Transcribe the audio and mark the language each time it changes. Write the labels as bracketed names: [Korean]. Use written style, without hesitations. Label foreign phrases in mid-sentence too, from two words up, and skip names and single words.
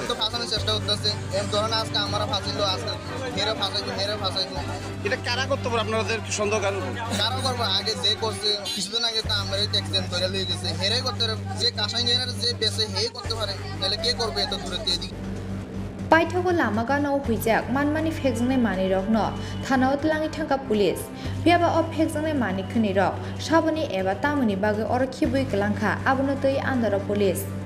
[Bangla] তো ফাঁসানোর চেষ্টা করতেছে এর ধরনের আজকে আমরা ফাঁসাইলো আজকে হেরে ফাঁসাইলো এটা কারা করতে পারে আপনাদের কি সন্দেহ কারা করবো আগে যে করছে কিছুদিন আগে তো আমরা ট্যাক্সিডেন্ট ধরে লিয়ে গেছে হেরে করতে পারে যে কাঁসাই নিয়ে যে বেছে হে করতে পারে তাহলে কে করবে এত দূরে এদিকে [Kok Borok] पाइथागो लामा गानाव हुइजाक मानमानि फेकजोंनाय मानि रक न थानाव तलाङि थांका पुलिस बियाबा अ फेकजोंनाय मानि खनि रक साबनि एबा तामुनि बागै अर खिबुइ गलांखा आबुनो तै आन्दार पुलिस